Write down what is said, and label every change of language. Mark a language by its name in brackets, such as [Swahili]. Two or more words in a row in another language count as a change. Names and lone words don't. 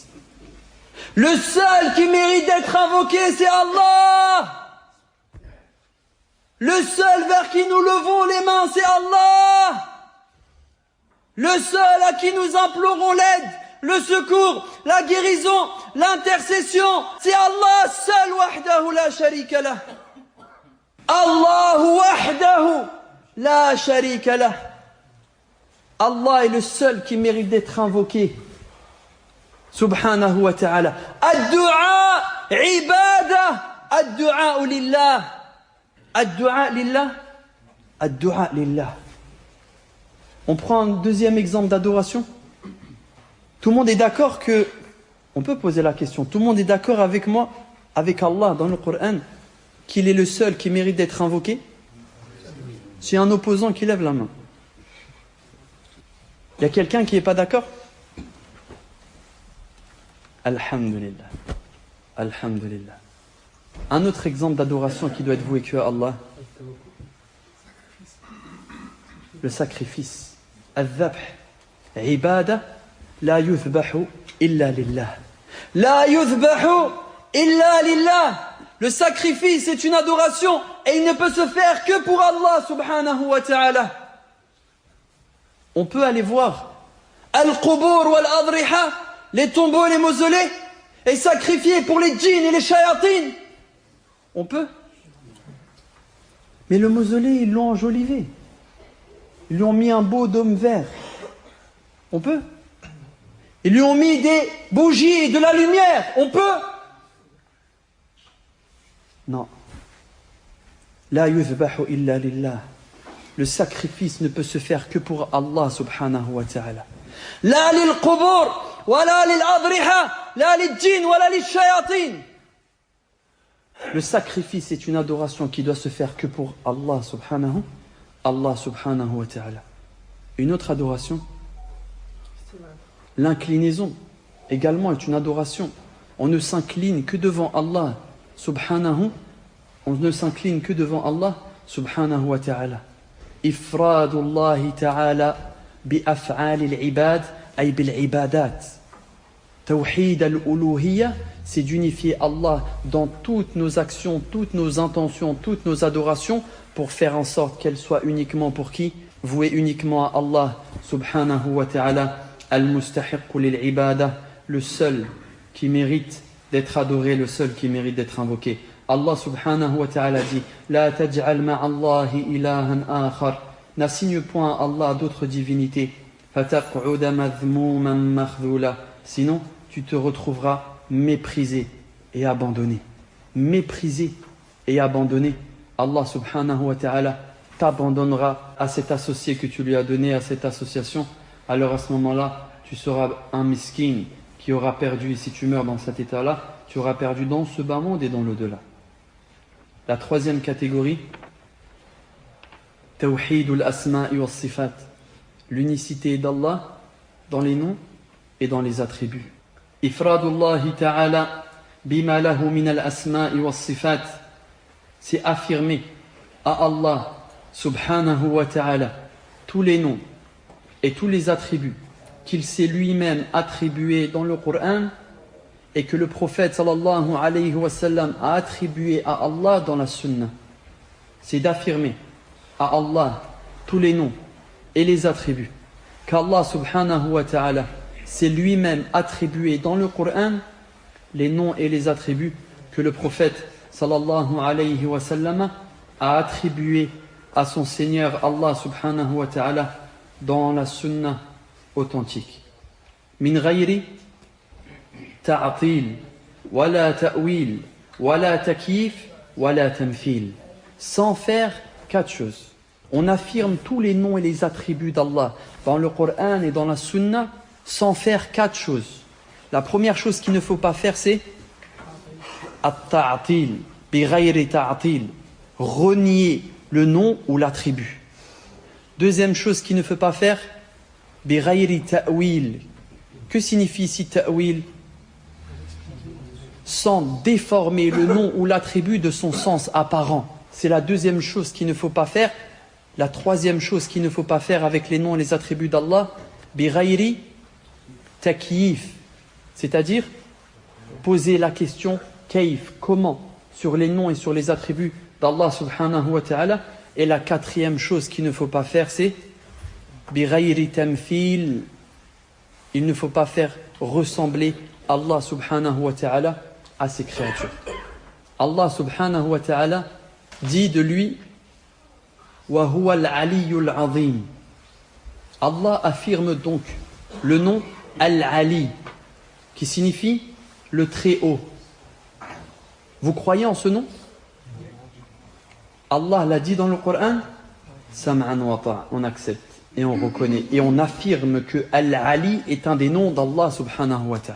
[French] Le seul qui mérite d'être invoqué, c'est Allah. Le seul vers qui nous levons les mains, c'est Allah. Le seul à qui nous implorons l'aide, le secours, la guérison, l'intercession, c'est Allah seul, [Arabic] وحده لا شريك له. الله وحده لا شريك له. [French] Allah est le seul qui mérite d'être invoqué. [Arabic] سبحانه وتعالى. الدعاء عبادة. الدعاء لله. الدعاء لله. الدعاء لله. [French] On prend un deuxième exemple d'adoration. Tout le monde est d'accord que... On peut poser la question. Tout le monde est d'accord avec moi, avec Allah dans le Coran, qu'il est le seul qui mérite d'être invoqué? C'est un opposant qui lève la main. Il y a quelqu'un qui n'est pas d'accord? [Arabic] Alhamdulillah. Alhamdulillah. [French] Un autre exemple d'adoration qui doit être voué que à Allah. Le sacrifice. [Arabic] Al-dhabh. Ibada. لا يذبح إلا لله. لا يذبح إلا لله. [French] Le sacrifice est une adoration et il ne peut se faire que pour Allah [Arabic] سبحانه وتعالى. [French] On peut aller voir [Arabic] القبور والأضرحة, [French] les tombeaux et les mausolées, et sacrifier pour les djinns et les shayatines. On peut. Mais le mausolée, ils l'ont enjolivé. Ils lui ont mis un beau dôme vert. On peut. Ils lui ont mis des bougies et de la lumière. On peut. Non. [Arabic] لا يذبح إلا لله. [French] Le sacrifice ne peut se faire que pour Allah [Arabic] سبحانه وتعالى. لا للقبور، ولا للأضرحة، لا للجن، ولا للشياطين. [French] Le sacrifice est une adoration qui doit se faire que pour Allah [Arabic] سبحانه وتعالى. [French] Une autre adoration, l'inclinaison également est une adoration. On ne s'incline que devant Allah subhanahu. On ne s'incline que devant Allah [Arabic] سبحانه وتعالى. إفراد الله تعالى بأفعال العباد أي بالعبادات. توحيد الألوهية, [French] c'est d'unifier Allah dans toutes nos actions, toutes nos intentions, toutes nos adorations pour faire en sorte qu'elles soient uniquement pour qui? Vouées uniquement à Allah [Arabic] سبحانه وتعالى، المستحق للعبادة, [French] le seul qui mérite d'être adoré, le seul qui mérite d'être invoqué. Allah [Arabic] سبحانه وتعالى [French] dit [Arabic] لا تجعل مع الله إلها آخر. [French] N'assigne point à Allah d'autres divinités. [Arabic] فتقعد مذموما مخذولا. [French] Sinon, tu te retrouveras méprisé et abandonné. Méprisé et abandonné. Allah [Arabic] سبحانه وتعالى [French] t'abandonnera à cet associé que tu lui as donné, à cette association. Alors à ce moment-là, tu seras un miskin qui aura perdu, et si tu meurs dans cet état-là, tu auras perdu dans ce bas monde et dans l'au-delà. La troisième catégorie, [Arabic] توحيد الأسماء والصفات, [French] l'unicité d'Allah dans les noms et dans les attributs. [Arabic] إفراد الله تعالى بما له من الأسماء والصفات, [French] c'est affirmer à Allah [Arabic] سبحانه وتعالى [French] tous les noms et tous les attributs qu'il s'est lui-même attribués dans le Coran et que le prophète [Arabic] صلى الله عليه وسلم [French] a attribué à Allah dans la sunna. C'est d'affirmer à Allah tous les noms et les attributs qu'Allah [Arabic] سبحانه وتعالى [French] s'est lui-même attribué dans le Coran, les noms et les attributs que le prophète [Arabic] صلى الله عليه وسلم [French] a attribué à son Seigneur Allah [Arabic] سبحانه وتعالى [French] dans la sunna authentique. [Arabic] من غير تعطيل، ولا تأويل، ولا تكييف، ولا تمثيل. [French] Sans faire quatre choses. On affirme tous les noms et les attributs d'Allah dans le Coran et dans la Sunna sans faire quatre choses. La première chose qu'il ne faut pas faire, c'est [Arabic] التعطيل، بغير تعطيل, [French] renier le nom ou l'attribut. Deuxième chose qu'il ne faut pas faire, [Arabic] بغير تأويل. [French] Que signifie ici ta'wil? Sans déformer le nom ou l'attribut de son sens apparent. C'est la deuxième chose qu'il ne faut pas faire. La troisième chose qu'il ne faut pas faire avec les noms et les attributs d'Allah, [Arabic] بغير تكييف, [French] c'est-à-dire poser la question kayf, comment, sur les noms et sur les attributs d'Allah [Arabic] سبحانه وتعالى. [French] Et la quatrième chose qu'il ne faut pas faire, c'est [Arabic] بغير تمثيل. [French] Il ne faut pas faire ressembler Allah [Arabic] سبحانه وتعالى [French] à ses créatures. Allah [Arabic] سبحانه وتعالى [French] dit de lui [Arabic] وهو العلي العظيم. [French] Allah affirme donc le nom Al-Ali, qui signifie le très haut. Vous croyez en ce nom? Allah l'a dit dans le Coran, [Arabic] سمعا وطاعة, [French] on accepte et on reconnaît et on affirme que Al-Ali est un des noms d'Allah [Arabic] سبحانه وتعالى.